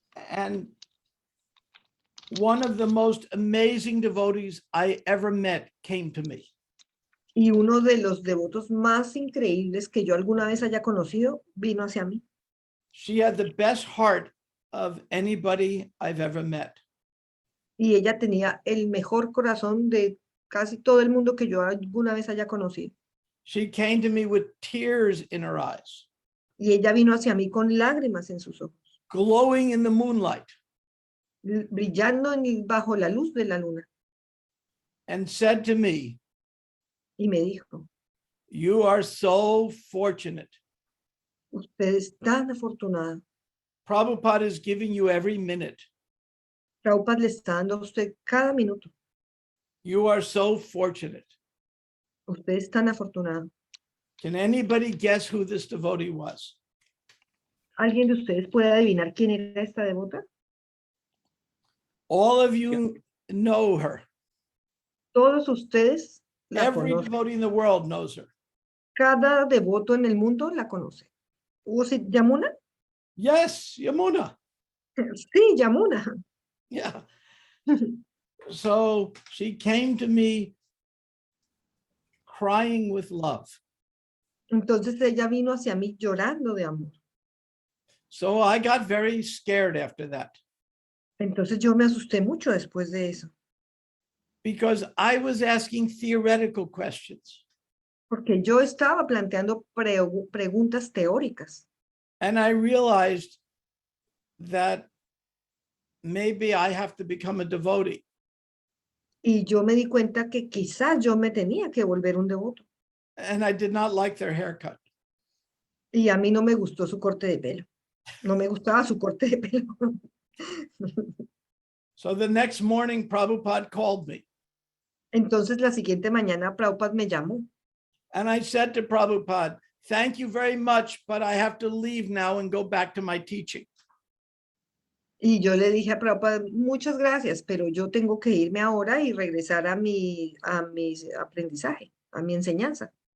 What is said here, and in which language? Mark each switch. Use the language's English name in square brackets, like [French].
[English] And one of the most amazing devotees I ever met came to me. [Spanish] Y uno de los devotos más increíbles que yo alguna vez haya conocido vino hacia mí. [English] She had the best heart of anybody I've ever met. [Spanish] Y ella tenía el mejor corazón de casi todo el mundo que yo alguna vez haya conocido. [English] She came to me with tears in her eyes, [Spanish] Y ella vino hacia mí con lágrimas en sus ojos, [English] glowing in the moonlight, [Spanish] brillando bajo la luz de la luna. [English] and said to me, [Spanish] Y me dijo, [English] "You are so fortunate. [Spanish] usted es tan afortunada. [English] Prabhupada is giving you every minute. [Spanish] Prabhupada le está dando a usted cada minuto. [English] You are so fortunate." [Spanish] Usted es tan afortunado. [English] Can anybody guess who this devotee was? [Spanish] ¿Alguien de ustedes puede adivinar quién era esta devota? [English] All of you know her. [Spanish] Todos ustedes la [English] Every [Spanish] conocen. [English] devotee in the world knows her. [Spanish] Cada devoto en el mundo la conoce. [English] ¿Was it Yamuna? Yes, Yamuna. [Spanish] Sí, Yamuna. [English] Yeah. So she came to me crying with love. [Spanish] Entonces ella vino hacia mí llorando de amor. [English] So I got very scared after that [Spanish] Entonces yo me asusté mucho después de eso, [English] because I was asking theoretical questions. [Spanish] porque yo estaba planteando preguntas teóricas [English] And I realized that maybe I have to become a devotee. [Spanish] y yo me di cuenta que quizás yo me tenía que volver un devoto. [English] And I did not like their haircut. [Spanish] Y a mí no me gustó su corte de pelo. No me gustaba su corte de pelo. [English] So the next morning, Prabhupada called me. [Spanish] Entonces la siguiente mañana Prabhupada me llamó [English] And I said to Prabhupada, "Thank you very much, but I have to leave now and go back to my teaching." [Spanish] y yo le dije a Prabhupada, muchas gracias, pero yo tengo que irme ahora y regresar a mi aprendizaje, a mi enseñanza.